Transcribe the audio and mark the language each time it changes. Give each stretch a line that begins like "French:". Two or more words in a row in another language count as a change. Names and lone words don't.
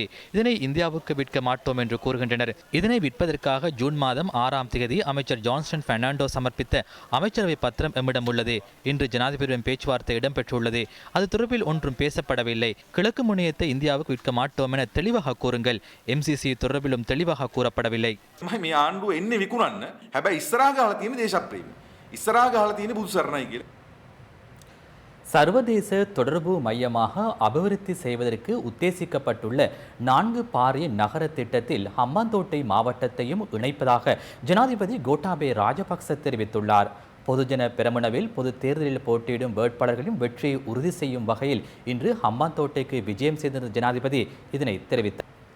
Tamil: இதனை இந்தியாவுக்கு விற்க மாட்டோம் என்று கூறுகின்றனர். இதனை விற்பதற்காக ஜூன் மாதம் 6ஆம் தேதி அமைச்சர் ஜான்ஸ்டன் பெர்னாண்டோ சமர்ப்பித்த அமைச்சரவை பத்திரம் எம்மிடம் உள்ளது. இன்று ஜனாதிபதியுடன் பேச்சுவார்த்தை இடம்பெற்றுள்ளது. அது தொடர்பில் ஒன்றும் பேசப்படவில்லை. கிழக்கு முனையத்தை இந்தியாவுக்கு விற்க மாட்டோம் என தெளிவாக கூறுங்கள். MCC தொடர்பிலும் தெளிவாக கூறப்படவில்லை.
Sinhala: මේ ආණ්ඩුව එන්නේ විකුණන්න. හැබැයි ඉස්සරහා ගහලා තියෙන දේශප්‍රේමී. ඉස්සරහා ගහලා තියෙන බුදු සරණයි කියලා.
Tamil: சர்வதேச தொடர்பு மையமாக அபிவிருத்தி செய்வதற்கு உத்தேசிக்கப்பட்டுள்ள 4 பாரிய நகர திட்டத்தில் ஹம்பாந்தோட்டை மாவட்டத்தையும் இணைப்பதாக ஜனாதிபதி கோட்டாபே ராஜபக்ச தெரிவித்துள்ளார். பொதுஜன பெரமுனவில் பொது தேர்தலில் போட்டியிடும் வேட்பாளர்களின் வெற்றியை உறுதி செய்யும் வகையில் இன்று ஹம்பாந்தோட்டைக்கு விஜயம் செய்திருந்த ஜனாதிபதி இதனை தெரிவித்தார்.